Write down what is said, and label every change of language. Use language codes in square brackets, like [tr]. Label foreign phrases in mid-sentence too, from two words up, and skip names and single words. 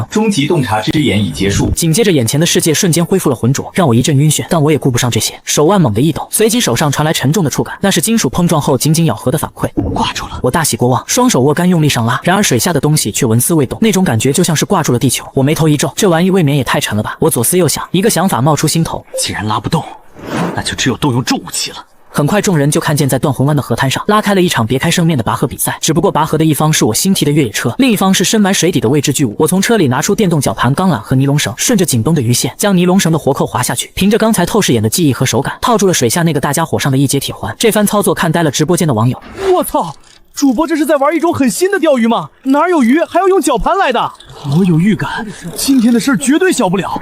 [zh] 終極洞察之眼已結束。緊接着眼前的世界瞬間恢復了渾濁，讓我一陣暈眩。但我也顧不上這些，手腕猛地一抖，隨即手上傳來沉重的觸感，那是金屬碰撞後緊緊咬合的反饋。掛住了！我大喜過望，雙手握竿用力上拉，然而水下的東西卻紋絲未動，那種感覺就像是掛住了地球。我眉頭一皺，這玩意未免也太沉了吧。我左思右想，一個想法冒出心頭，既然拉不動，那就只有动用重武器了。很快众人就看見在斷魂灣的河灘上拉開了一場別開生面的拔河比賽，只不過拔河的一方是我新提的越野車，另一方是深埋水底的未知巨物。我從車裡拿出電動絞盤、鋼纜和尼龍繩，順着緊繃的魚線將尼龍繩的活扣滑下去，憑着剛才透視眼的記憶和手感，套住了水下那個大家伙上的一節鐵環。這番操作看呆了直播間的網友。我操！主播這是在玩一種很新的釣魚嗎？哪有魚還要用絞盤來的？我有預感，今天的事絕對小不了。